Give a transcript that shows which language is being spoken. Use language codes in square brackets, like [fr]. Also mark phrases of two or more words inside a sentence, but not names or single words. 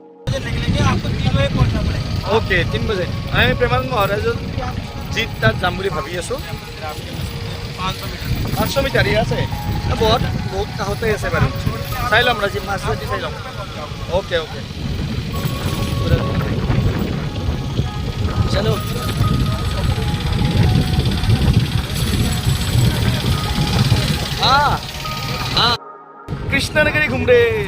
[hi] निकलेंगे, आपको 3 बजे पहुंचना पड़ेगा। [as] ओके 3 बजे আমি প্ৰেমানন্দ মহাৰাজত জিত তাত যাম বুলি ভাবি আছোঁ। 500 মিটাৰ আছে বহুত বহুত কাষতে আছে বাৰু। চাই ল'ম ৰাজীৱ মাছৰাজি চাই ল'ম। [en] okay okay [hi] चलो हाँ हाँ कृष्ण नगरी घूम रहे।